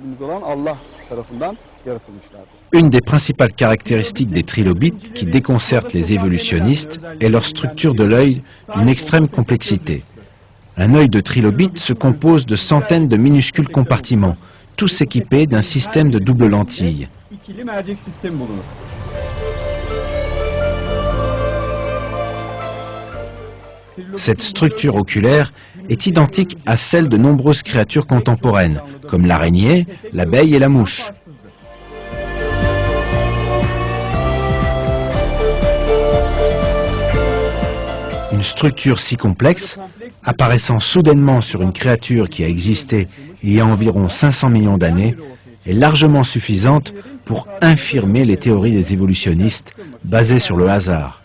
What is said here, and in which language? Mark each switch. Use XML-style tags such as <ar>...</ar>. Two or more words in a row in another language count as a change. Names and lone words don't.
<fr>Une des principales caractéristiques des trilobites qui déconcertent les évolutionnistes est leur structure de l'œil d'une extrême complexité. Un œil de trilobite se compose de centaines de minuscules compartiments, tous équipés d'un système de double lentille.</fr> <tr>İkili mercek sistemi bulunur.</tr> <fr>Cette structure oculaire est identique à celle de nombreuses créatures contemporaines, comme l'araignée, l'abeille et la mouche. Une structure si complexe, apparaissant soudainement sur une créature qui a existé il y a environ 500 millions d'années, est largement suffisante pour infirmer les théories des évolutionnistes basées sur le hasard.</fr>